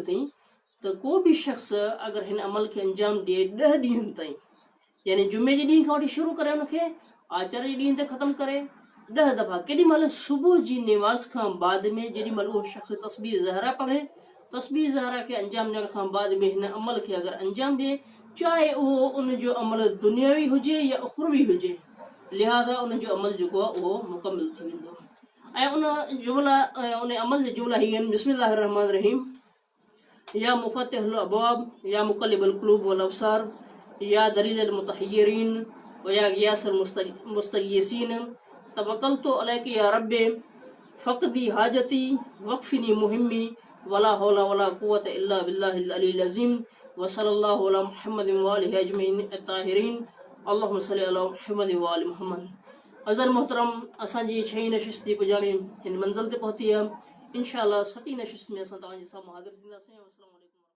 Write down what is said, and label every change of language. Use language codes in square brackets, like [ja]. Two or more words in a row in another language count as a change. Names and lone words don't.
[sd] अथई त को बि शख़्स अगरि हिन अमल खे अंजाम ॾिए 10 ॾींहंनि ताईं यानी जुमे जे ॾींहं खां वठी शुरू करे उनखे आचर जे ॾींहं ते ख़तमु करे 10 दफ़ा केॾीमहिल सुबुह जी निमाज़ खां बाद में जेॾीमहिल उहो शख़्स तस्बीह ज़हरा पढ़े तस्बीह ज़हरा खे अंजाम ॾियण खां बाद में हिन अमल खे अगरि अंजाम ॾिए चाहे उहो उनजो अमल दुनियावी हुजे या उखरवी हुजे लिहाज़ा उनजो अमल जेको आहे उहो मुकमिल थी वेंदो। ऐं उन अमल जा जुमला हीअ आहिनि [ar] بسم الله الرحمن الرحيم يا مفتح الأبواب يا مقلب القلوب والأبصار يا دليل المتحيرين ويا غياث المستغيثين توكلت عليك يا ربي فاقض حاجتي واكفني مهمي ولا حول ولا قوة إلا بالله العلي العظيم وصلى الله على محمد وآله أجمعين الطاهرين اللهم صل على محمد وآل محمد. [sd] अज़र मोहतरम असांजी 6हीं नशिस्त जी पुॼाणी हिन मंज़िल ते पहुती आहे। इंशाअल्लाह 7हीं नशिस्त में असां तव्हांजे साम्हूं हाज़िर थींदासीं। [ar] السلام عليكم.